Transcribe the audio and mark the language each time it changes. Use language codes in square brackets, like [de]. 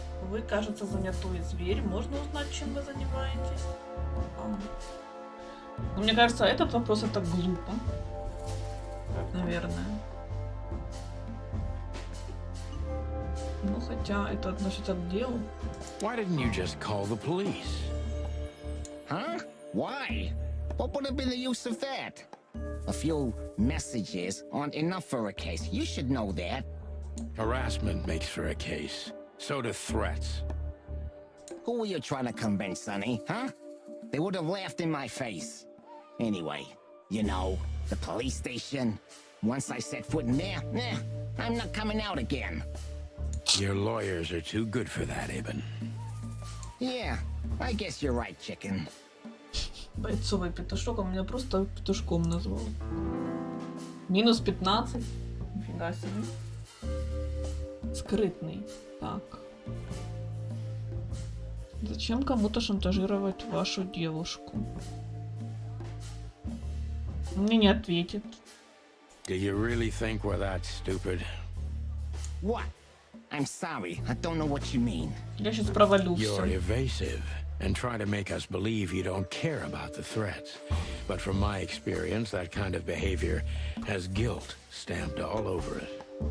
[ru] Вы, кажется, занятой зверь. Можно узнать, чем вы занимаетесь? Но мне кажется, этот вопрос это глупо. Наверное. Ну, хотя это относится к делу. [en] Why didn't you just call the police? Huh? Why? What would have been the use of that? A few messages aren't enough for a case. You should know that. Harassment makes for a case. So do threats. Who were you trying to convince, Sonny? Huh? They would have laughed in my face. Anyway, you know, the police station. Once I set foot in there, I'm not coming out again. Your lawyers are too good for that, Ibn. Yeah, I guess you're right, chicken. [ru] Бойцовый петушок, он меня просто петушком назвал. Минус 15. Нифига себе. Скрытный. Так. Зачем кому-то шантажировать вашу девушку? Мне не ответит. [en] Do you really think we're that stupid? What? I'm sorry, I don't know what you mean. [ru] Я сейчас провалю [en] You're [ru] всё. [en] evasive and try to make us believe you don't care about the threats. But from my experience, that kind of behavior has guilt stamped all over it.